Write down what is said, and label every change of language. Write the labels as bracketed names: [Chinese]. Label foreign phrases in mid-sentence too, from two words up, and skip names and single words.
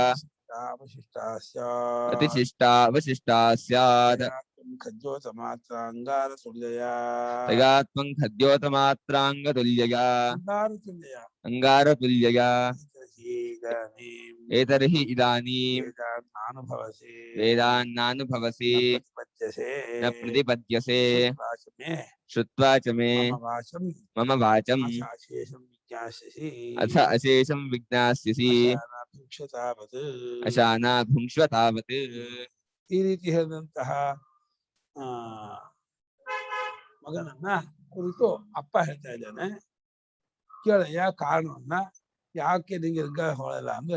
[Sanskrit] अतिशिष्टा अवशिष्टा स्यात् तगात्मं खद्योतमात्राङ्गतुल्यया अङ्गारतुल्यया एतर्हि इदानीं वेदान्नानुभवसि न प्रतिपद्यसे श्रुत्वा च मे मम वाचं अथ अशेषं विज्ञास्यसि अशाना भुङ्क्ष्व तावत्. [Kannada] ಈ ರೀತಿ ಹೇಳಿದಂತಹ ಮಗನನ್ನ ಕುರಿತು ಅಪ್ಪ ಹೇಳ್ತಾ ಇದ್ದಾನೆ, ಕೇಳಯ್ಯ ಕಾರಣವನ್ನ, ಯಾಕೆ ನಿಂಗೆ ಋಗ್ಗ ಹೊಳಲ್ಲ ಅಂದ್ರೆ,